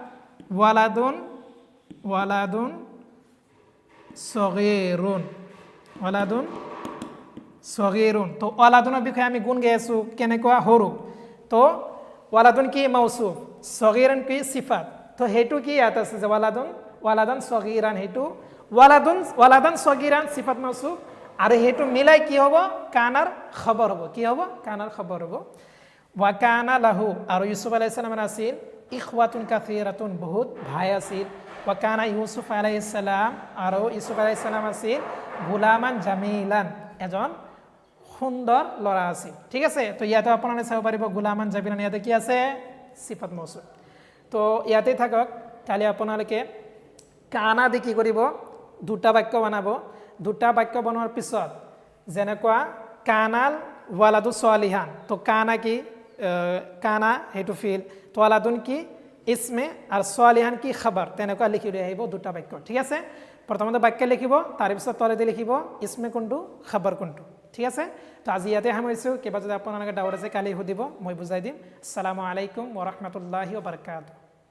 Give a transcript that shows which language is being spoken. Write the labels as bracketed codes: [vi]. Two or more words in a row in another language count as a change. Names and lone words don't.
[ar] ولد صغير [as] তো ওয়ালাদুনের বিষয়ে আমি গুণ গাই আছো কেনেকুৱা সৰু তো ওয়ালাদুন কি মৌসুফ সগীরান কি সিফাত তো হেতু কি ইয়াত আছে যে [ar] ولدا صغيرا [as] হেতু [ar] ولدا صغيرا صفة موصوف [as] আৰু হেতু মিলাই কি হ'ব কানাৰ খবৰ হ'ব [ar] وكان له [as] আৰু ইউসুফ [ar] عليه السلام [as] আছিল [ar] إخوة كثيرة [as] বহুত ভাই আছিল [ar] وكان يوسف عليه السلام [as] আৰু ইউসুফ [ar] عليه السلام [as] আছিল [ar] غلاما جميلا [as] এজন সুন্দৰ লৰা আছিল ঠিক আছে তো ইয়াতে আপোনালোকে চাব পাৰিব [ar] غلاما جميلا [as] ইয়াতে কি আছে [ar] صفة موصوف [as] তো ইয়াতে থাকক কালি আপোনালোকে কানা দি কি কৰিব দুটা বাক্য বনাব দুটা বাক্য বনোৱাৰ পিছত যেনেকুৱা [ar] كان الولد صالحا [as] তো কানা কি কানা হেতু ফিল তো ওয়ালাদুন কি ইসমে আর সালিহান কি খবর তেনেকুৱা লিখি লৈ আহিব দুটা বাক্য ঠিক আছে প্ৰথমতে বাক্য লিখিব তাৰ পিছত তলেদি লিখিব ইসমে কোনটো খবৰ কোনটো ঠিক আছে তো আজি ইয়াতে সামৰিছো কিবা যদি আপোনালোকে ডাউট আছে কালি সুধিব মই বুজাই দিম [ar] السلام عليكم ورحمة الله وبركاته